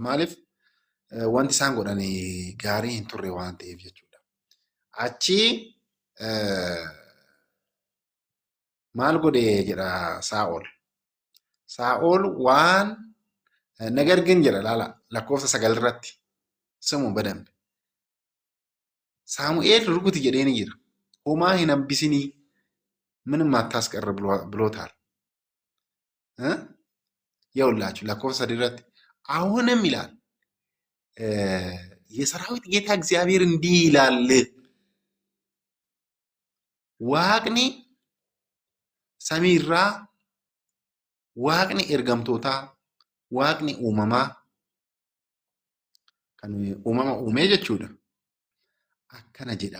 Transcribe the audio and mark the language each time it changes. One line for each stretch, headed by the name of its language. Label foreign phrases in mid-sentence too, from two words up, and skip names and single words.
Oromo: Maaliif wanti isaan godhan gaarii hin turre waan ta'eef jechuudha. Achi maal godhe jedha Saa'ol. Saa'ol waan nagargin jedha laala lakkoofsa 9 irratti
Amharic: ስሙ በደንብ ሳሙኤል ርጉት
Oromo: jedheen jira. Homaa hin hambisinii
Amharic: ምንም አታስቀር ብሎታል። ይኸውላችሁ
Oromo: lakkoofsa 3 irratti
Amharic: አሁንም ይላል የሰራዊት ጌታ እግዚአብሔር እንዲህ ይላል
Oromo: waaqni samiirraa waaqni ergamtootaa waaqni uumamaa kan uumama uumee jechuudha. Akkana jedha.